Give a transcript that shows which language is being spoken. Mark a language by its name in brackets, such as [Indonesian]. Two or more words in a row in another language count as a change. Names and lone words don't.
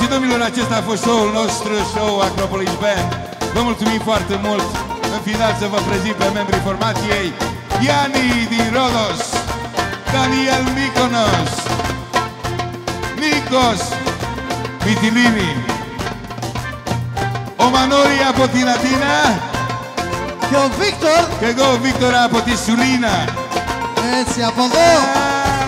[Romanian] dragilor, acesta a fost show-ul nostru, show Acropolis Band. Vă mulțumim foarte mult. În final să vă prezint pe membrii formației: Iani din Rodos, Daniel Mykonos, Nikos Mitilini, [Greek] ο Μανώρη από την Αθήνα και ο Βίκτορ και εγώ ο Βίκτορα από τη Σουλίνα. Έτσι από εδώ.